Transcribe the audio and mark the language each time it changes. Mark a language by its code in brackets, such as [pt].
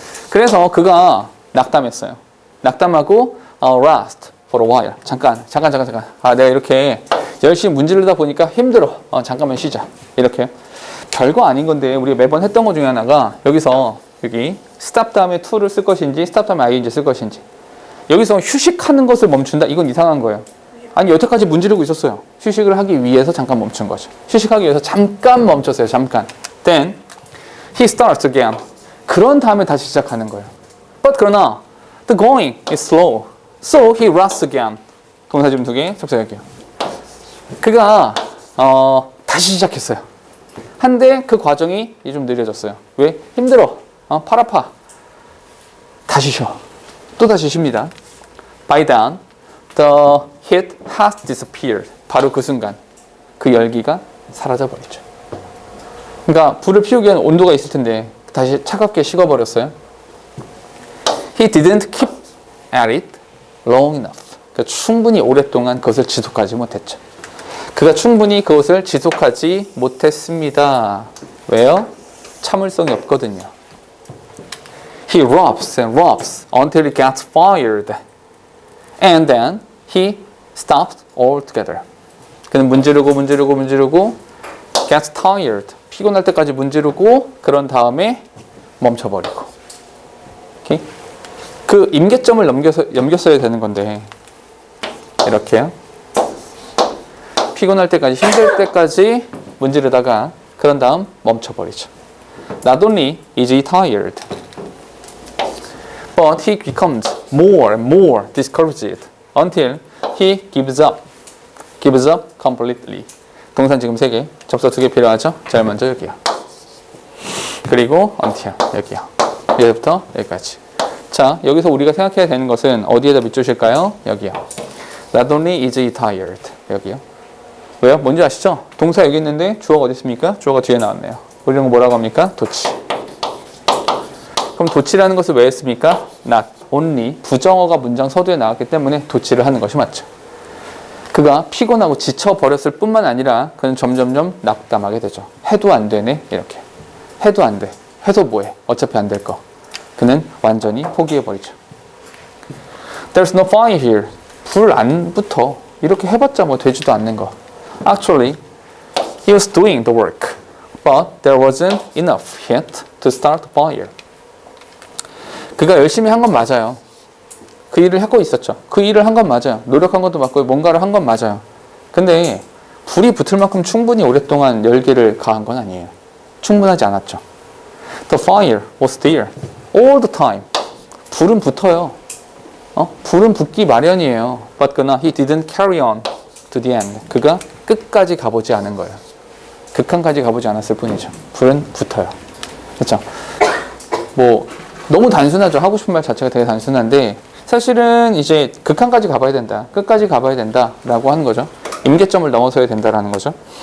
[ko] 그래서 그가 낙담했어요. 낙담하고 [en] rest for a while. [ko] 잠깐. 내가 이렇게 열심히 문지르다 보니까 힘들어. 잠깐만 쉬자. 이렇게. 별거 아닌 건데 우리가 매번 했던 것 중에 하나가 여기서 여기 stop 다음에 to를 쓸 것인지 stop 다음에 ing 쓸 것인지 여기서 휴식하는 것을 멈춘다? 이건 이상한 거예요. 아니 여태까지 문지르고 있었어요. 휴식을 하기 위해서 잠깐 멈춘 거죠. 휴식하기 위해서 잠깐 멈췄어요. 잠깐. [en] Then he starts again. [ko] 그런 다음에 다시 시작하는 거예요. [en] But [ko] 그러나 [en] the going is slow. So he rests again. [ko] 동사 지금 2개 접속할게요. 그가 다시 시작했어요. 한데 그 과정이 좀 느려졌어요. 왜? 힘들어. 팔 아파. 다시 쉬어. 또 다시 쉽니다. [en] By then, the heat has disappeared. [ko] 바로 그 순간 그 열기가 사라져 버리죠. 그러니까 불을 피우기 위한 온도가 있을 텐데 다시 차갑게 식어버렸어요. [en] He didn't keep at it long enough. [ko] 그러니까 충분히 오랫동안 그것을 지속하지 못했죠. 그가 충분히 그것을 지속하지 못했습니다. 왜요? 참을성이 없거든요. [en] He rubs and rubs until he gets fired. And then he stopped altogether. [ko] 그는 문지르고 [en] gets tired. [ko] 피곤할 때까지 문지르고 그런 다음에 멈춰버리고. 오케이? 그 임계점을 넘겼어야 되는 건데 이렇게요. 피곤할 때까지 힘들 때까지 문지르다가 그런 다음 멈춰버리죠. [en] Not only is he tired, but he becomes more and more discouraged until he gives up completely. [ko] 동산 지금 3개, 접속 2개 필요하죠? 제일 먼저 여기요. 그리고 until 여기요. 여기부터 여기까지. 자, 여기서 우리가 생각해야 되는 것은 어디에다 밑줄일까요? 여기요. [en] Not only is he tired. [ko] 여기요. 왜요? 뭔지 아시죠? 동사 여기 있는데 주어가 어디 있습니까? 주어가 뒤에 나왔네요. 우리 이런 거 뭐라고 합니까? 도치. 그럼 도치라는 것을 왜 했습니까? Not only 부정어가 문장 서두에 나왔기 때문에 도치를 하는 것이 맞죠. 그가 피곤하고 지쳐버렸을 뿐만 아니라 그는 점점점 낙담하게 되죠. 해도 안 되네 이렇게. 해도 안 돼. 해도 뭐해. 어차피 안 될 거. 그는 완전히 포기해버리죠. [en] There's no fire here. [ko] 불 안 붙어. 이렇게 해봤자 뭐 되지도 않는 거. [en] Actually, he was doing the work, but there wasn't enough yet to start the fire. [ko] 그가 열심히 한 건 맞아요. 그 일을 하고 있었죠. 그 일을 한 건 맞아요. 노력한 것도 맞고 뭔가를 한 건 맞아요. 근데 불이 붙을 만큼 충분히 오랫동안 열기를 가한 건 아니에요. 충분하지 않았죠. [en] The fire was there all the time. [ko] 불은 붙어요. 불은 붙기 마련이에요. [en] But 그러나 he didn't carry on to the end. [ko] 그가 끝까지 가보지 않은 거예요. 극한까지 가보지 않았을 뿐이죠. 불은 붙어요. 그렇죠? 뭐 너무 단순하죠. 하고 싶은 말 자체가 되게 단순한데 사실은 이제 극한까지 가봐야 된다. 끝까지 가봐야 된다라고 하는 거죠. 임계점을 넘어서야 된다라는 거죠.